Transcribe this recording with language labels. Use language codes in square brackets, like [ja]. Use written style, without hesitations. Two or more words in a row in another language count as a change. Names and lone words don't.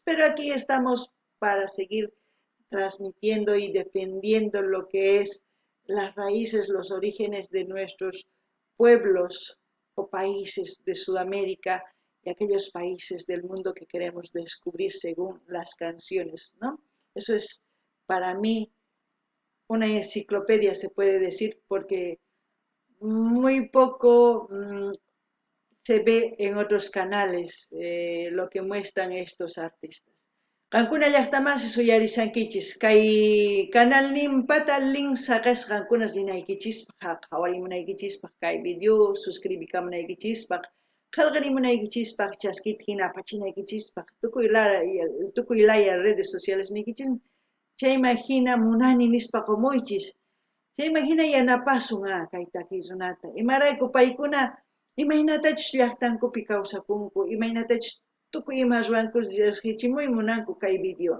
[es] Pero aquí estamos para seguir transmitiendo y defendiendo lo que es las raíces, los orígenes de nuestros pueblos o países de Sudamérica y aquellos países del mundo que queremos descubrir según las canciones, ¿no? Eso es para mí una enciclopedia, se puede decir, porque muy poco se ve en otros canales lo que muestran estos artistas. [qu] Qankuna llaqtamasi suyarisankichis, kay canal nimpata link saqas qankunas ninaykichispaq, qhawarimunaykichispaq kay video suscribikamunaykichispaq, qhallqarimunaykichispaq chaskita hina apachinaykichispaq, tukuy laya [es] redes sociales [qu] nikichis, chayma hina munani nispa qumuychis, chayma hina yanapasun kay takiqkunata, imarayku paykuna imaynatachus llaqtankupi kawsakunku, imaynatachus tukuy ima ruwankus riqsichimuy munanku kay video.